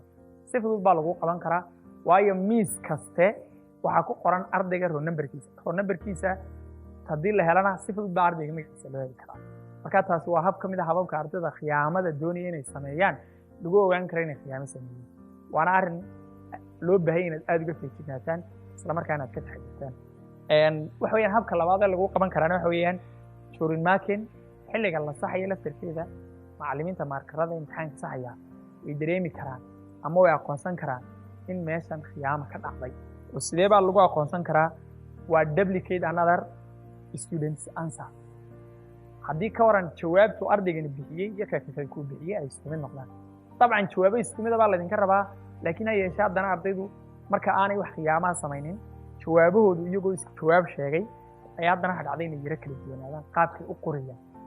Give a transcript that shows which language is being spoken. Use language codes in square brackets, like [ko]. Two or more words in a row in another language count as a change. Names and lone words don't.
[so] si fudud baa lagu qaban karaa waayo miis kaste waxaa ku qoran ardayga row numberkiisa haddii la helana si fudud baa ardayga magaciisa loo heli karaa marka taasi waa hab ka mid ah hababka ardayda khiyaamada doonaya inay sameeyaan lagu ogaan karo inay khiyaamo sameeyeen waana arrin loo baahay inaad aad uga feejigaataan isla markaana aad ka taxadirtaan waxa weeyaan habka labaad ee lagu qaban karaana waxa weeyaan [en] during marking [so] xilliga la saxayo laftirkeeda macallimiinta maarkarada imtixaanka saxaya way dareemi karaan ama way aqoonsan karaan in meeshan khiyaamo ka dhacday oo sidee baa lagu aqoonsan karaa waa [en] duplicate another student's answer [so] haddii ka waran jawaabtu ardaygani bixiyey iyo kakakay kuu bixiyey ay isku mid noqdaan dabcan jawaabo isku mida baa laydinka rabaa laakiin ha yeeshee haddana ardaydu marka aanay wax khiyaamaha samaynin jawaabahoodu iyagoo isku jawaab sheegay ayaa haddana ha dhacday inay yaro kala duwanaadaan qaabkay u qorayaan